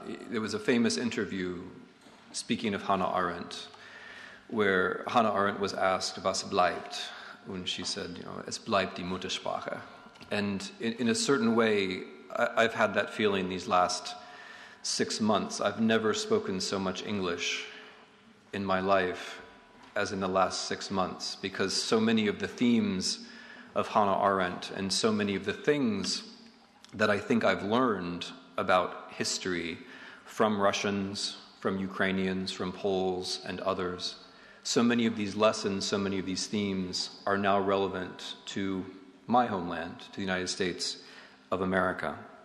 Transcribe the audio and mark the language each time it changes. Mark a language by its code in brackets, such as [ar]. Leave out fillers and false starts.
[en] There was a famous interview, speaking of Hannah Arendt, where Hannah Arendt was asked, [de] was bleibt? [en] And she said, [de] es bleibt die Muttersprache. [en] And in a certain way, I've had that feeling these last 6 months. I've never spoken so much English in my life as in the last 6 months, because so many of the themes of Hannah Arendt and so many of the things that I think I've learned about history from Russians, from Ukrainians, from Poles, and others, so many of these lessons, so many of these themes are now relevant to my homeland, to the United States of America.